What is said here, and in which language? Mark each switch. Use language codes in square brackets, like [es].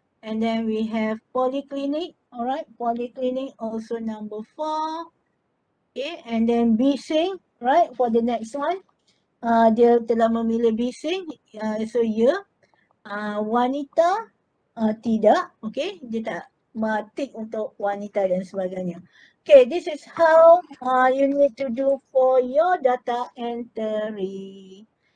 [en] And then we have polyclinic, alright, polyclinic also number 4. Okay, and then bising, right, for the next one. [ms] Dia telah memilih bising, [en] so ya. [ms] Wanita, tidak, okay, dia tak tik untuk wanita dan sebagainya. [en] Okay, this is how you need to do for your data entry.